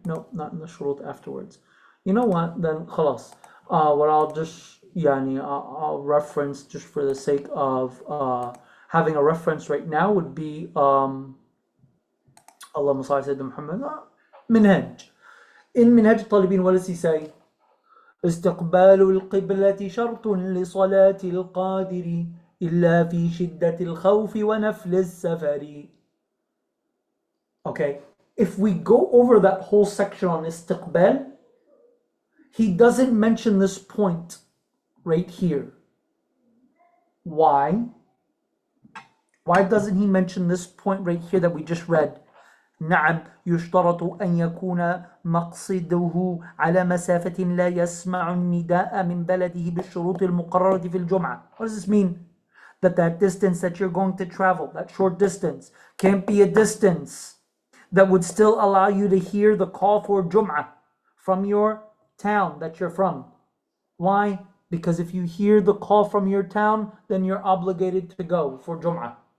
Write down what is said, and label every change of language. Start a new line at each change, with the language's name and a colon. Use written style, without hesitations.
English: No, not in the shurut afterwards. You know what? Then خلاص. What I'll just I'll reference just for the sake of having a reference right now would be
Arabic: Allahumma salli sayyidina Muhammad.
English: Minhaj. In Minhaj al-Talibin, what does he say?
Arabic: استقبال القبلة شرط لصلاة القادر إلا في شدة الخوف ونفل السفر.
English: Okay, if we go over that whole section on istiqbal, he doesn't mention this point right here. Why? Why doesn't he mention this point right here that we just read?
Arabic: نعم يشترط أن يكون مقصده على مسافة لا يسمع النداء من بلده بالشروط المقررة في الجمعة.
English: What does this mean? That distance that you're going to travel, that short distance, can't be a distance that would still allow you to hear the call for Jum'ah from your town that you're from. Why? Because if you hear the call from your town, then you're obligated to go for Jum'ah.